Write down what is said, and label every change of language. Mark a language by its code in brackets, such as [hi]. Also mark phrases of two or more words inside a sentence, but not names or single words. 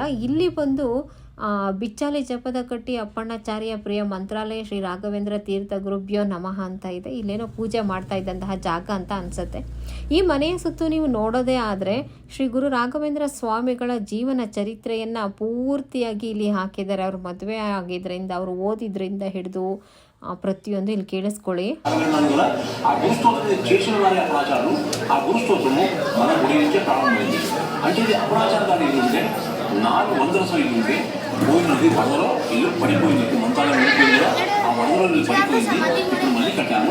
[kn] ಇಲ್ಲಿ ಬಂದು ಬಿಚ್ಚಾಲಿ ಜಪದ ಕಟ್ಟಿ ಅಪ್ಪಣ್ಣಾಚಾರ್ಯ ಪ್ರಿಯ ಮಂತ್ರಾಲಯ ಶ್ರೀ ರಾಘವೇಂದ್ರ ತೀರ್ಥ ಗುರುಭ್ಯೋ ನಮಃ ಅಂತ ಇದೆ. ಇಲ್ಲೇನೋ ಪೂಜೆ ಮಾಡ್ತಾ ಇದ್ದಂತಹ ಜಾಗ ಅಂತ ಅನಿಸುತ್ತೆ. ಈ ಮನೆಯ ಸುತ್ತು ನೀವು ನೋಡೋದೇ ಆದರೆ ಶ್ರೀ ಗುರು ರಾಘವೇಂದ್ರ ಸ್ವಾಮಿಗಳ ಜೀವನ ಚರಿತ್ರೆಯನ್ನು ಪೂರ್ತಿಯಾಗಿ ಇಲ್ಲಿ ಹಾಕಿದ್ದಾರೆ. ಅವರು ಮದುವೆ ಆಗಿದ್ದರಿಂದ, ಅವರು ಓದಿದ್ರಿಂದ ಹಿಡಿದು ప్రతియొందు ಇಲ್ಲಿ ಕೇಳಿಸ್ಕೊಳ್ಳಿ. [te] ఆ గురుస్తోత్రం చేసిన వారి అపరాచారాలు ఆ గురుస్తోత్రము మన గుడి నుంచే ప్రారంభమైంది. అంటే ఇది అపరాచార గారి ఇల్లు ఉంటే 400 సంవత్సరాల ఇల్లు ఉంటే పోయినది వరదలో ఇల్లు పడిపోయింది. మంత్రాలయం వెళ్ళిపోయింది కదా, ఆ వరదలో ఇల్లు పడిపోయింది. ఇప్పుడు మళ్ళీ కట్టాము.